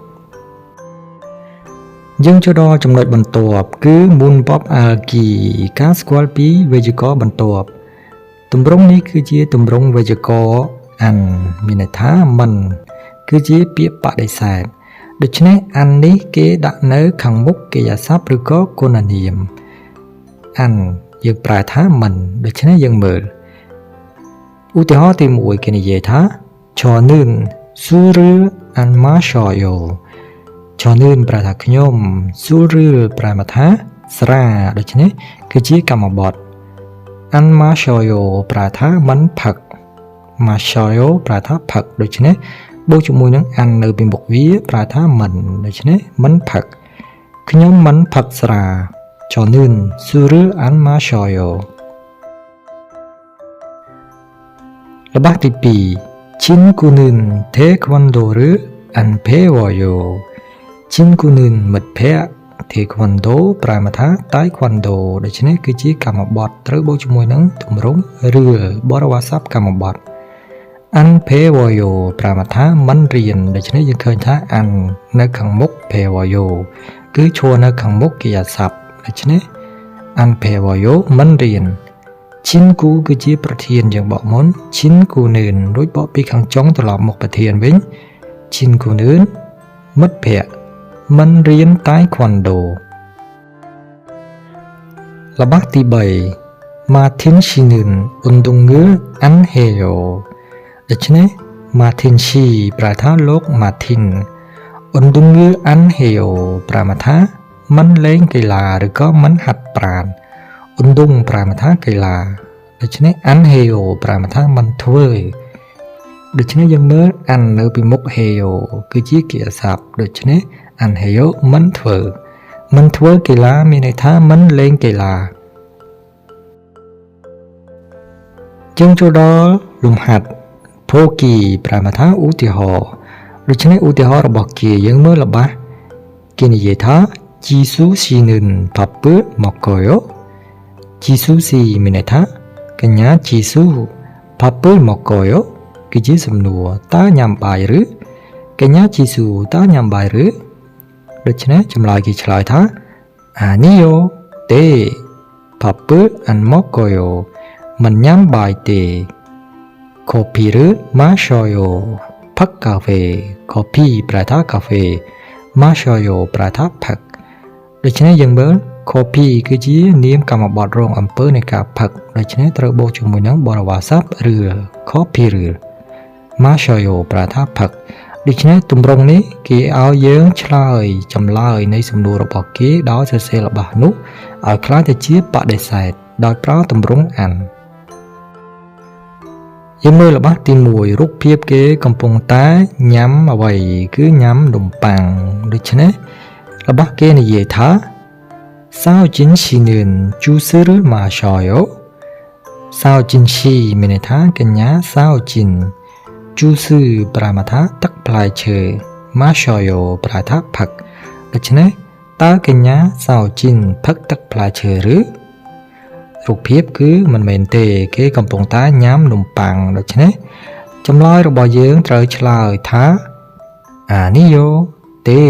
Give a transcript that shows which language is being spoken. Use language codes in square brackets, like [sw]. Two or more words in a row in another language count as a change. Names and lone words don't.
[km] យើងចូលដល់ចំណុចបន្ទាប់គឺ Moonpop Algi ការស្គាល់ពីវេយ្យាករណ៍បន្ទាប់ទម្រង់នេះគឺជាទម្រង់វេយ្យាករណ៍អានមានន័យថាមិន គឺជាពាក្យបដិសេធដូច្នេះអាននេះគេដាក់នៅខាងមុខកិរិយាសព្ទឬក៏គុណនា មអានយើងប្រែថាមិនដូច្នេះយើងមើលឧទាហរណ៍ទី1គេនិយាយ ថា [ko] 저는 술을 안 마셔요 [km] 저는 ប្រែថាខ្ញុំ술을ប្រែមកថាស្រាដូច្នេះគឺជាកម្មបត្តិ [ko] 안 마셔요 [km] ប្រែថាមិនផឹក마셔요ប្រែថាផឹកដូច្នេះបូកជាមួយនឹងអាននៅពីមុខវាប្រែថាមិនដូច្នេះមិនផឹកខ្ញុំមិនផឹកស្រា [ko] 저는 술을 안 마셔요 [km] ល្បះទី 2 [ko] 친구는 태권도를 안 배워요 [km] 친구는 មិត្តភក្តិ태권도ប្រែមកថាតៃក្វាន់ដូដូច្នេះគឺជាកម្មបត្តិត្រូវបូក ជាមួយនឹងទម្រង់រឿបរិវារសព្ទកម្មបត្តិ [ko] 안 배워요 [km] ប្រែមកថាមិនរៀនដូច្នេះយើងឃើញថាអាននៅខាងមុខ 배워요 គឺឈរនៅខាងមុខកិរិយាសព្ទដូច្នេះ [ko] 안 배워요 [km] មិនរៀន친구គឺជាប្រធានយើងបកមុន친구는រួចបកពីខាងចុងត្រឡប់មកប្រធានវិញ친구는មិត្តភក្តិមិនរៀនតៃក្វាន់ដូ ល្បះទី 3 [ko] 마틴 씨는 운동을 안 해요 [km] ដូច្នេះ [ko] 마틴 씨 [km] ប្រែថាលោក [ko] 마틴 운동을 안 해요 [km] ប្រែមកថាមិនលេងកីឡាឬក៏មិនហាត់ប្រាណ운동ប្រែមកថាកីឡាដូច្នេះ [ko] 안 해요 [km] ប្រែមកថាមិនធ្វើដូច្នេះយើងមើល 안នៅពីមុខ 해요 គឺជាកិរិយាសព្ទដូច្នេះ [ko] 안 해요 [km] មិនធ្វើកីឡាមានន័យថាមិនលេងកីឡា យើងចូលដល់លំហាត់ភូគីប្រែមកថាឧទាហរណ៍ដូច្នេះឧទាហរណ៍របស់គេយើងមើលល្បះគេនិយាយថា [ko] 지수 씨는 밥을 먹어요 지수 씨 [km] មានន័យថាកញ្ញាជីស៊ូ [ko] 밥을 먹어요 [km] គឺជាសំណួ រតើញ៉ាំបាយឬកញ្ញាជីស៊ូតើញ៉ាំបាយឬដូច្នេះចម្លើយគេឆ្លើយថា [ko] 아니요 네 밥을 안 먹어요 [km] មិនញ៉ាំបាយទេ [ko] 커피를 마셔요 [km] ផឹកកាហ្វេ coffee ប្រែថា កាហ្វេ 마셔요 ប្រែថាផឹកដូច្នេះយើងមើលcoffee គឺជានាមកម្មបត្តិរងអំពើនៃការផឹកដូច្នេះត្រូវបូកជាមួយនឹងបរិវារសព្ទឬ coffee ឬ ma셔요 ប្រែថាផឹកដូច្នេះទម្រង់នេះគេឲ្យយើងឆ្លើយចម្លើយនៃសំណួររបស់គេដោយសរសេរល្បះនោះឲ្យក្លាយទៅជាបដិសេធដោយប្រើទម្រង់អាន យើងមើលល្បះទី1រូបភាពគេកំពុងតែញ៉ាំអ្វីគឺញ៉ាំនំប៉័ងដូច្នេះល្បះគេនិយាយថា [ko] 사오진 씨는 주스를 마셔요. 사오진 씨 [km] មានន័យថាកញ្ញា [ko] 사오진 주스 [km] ប្រែមកថាទឹកផ្លែឈើ 마셔요 ប្រែថាផឹកដូច្នេះតើកញ្ញា사오진ផឹកទឹកផ្លែឈើឬរូបភាពគឺមិនមែនទេគេកំពុងតែញ៉ាំនំប៉័ងដូច្នេះចម្លើយរបស់យើងត្រូវឆ្លើយថា [ko] 아니요 네